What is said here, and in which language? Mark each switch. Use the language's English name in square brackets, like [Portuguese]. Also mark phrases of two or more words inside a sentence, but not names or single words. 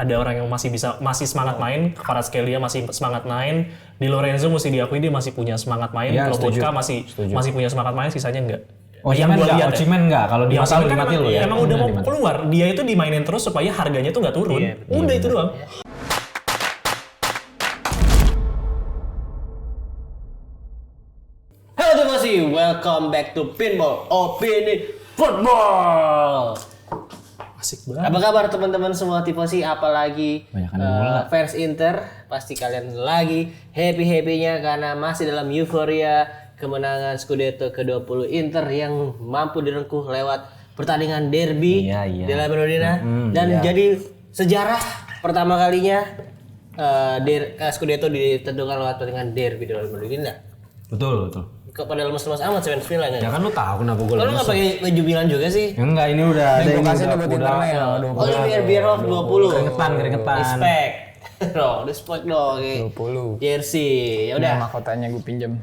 [Indonesian] Ada orang yang masih semangat main, Kvaratskhelia masih semangat main, Di Lorenzo mesti diakui dia masih punya semangat main, Lobotka masih punya semangat main, sisanya enggak. Osimhen enggak, kalau di masa lu mati lu ya. Emang udah mau keluar, dia itu dimainin terus supaya harganya tuh enggak turun. Udah itu doang. Halo Tifosi, [English] welcome back to Pinball Opini Football. [Indonesian] Asik banget. Apa kabar teman-teman semua Tifosi, apalagi fans Inter? Pasti kalian lagi happy-happynya karena masih dalam euforia kemenangan Scudetto ke-20 Inter yang mampu direngkuh lewat pertandingan derby della Madonnina dan jadi sejarah pertama kalinya Scudetto ditentukan lewat pertandingan derby della Madonnina. Betul. Kepada lemes-lemes amat Seven Villa kan? Ya kan lu tahu kenapa gue lemes. Lu nggak pakai baju Milan juga sih? Enggak, ini udah ada yang udah. Oh, ini biar off 20. Keringetan. [English] Respect. Respect [Indonesian] dong. 20. Jersey. Ya udah. Mahkotanya gue pinjam.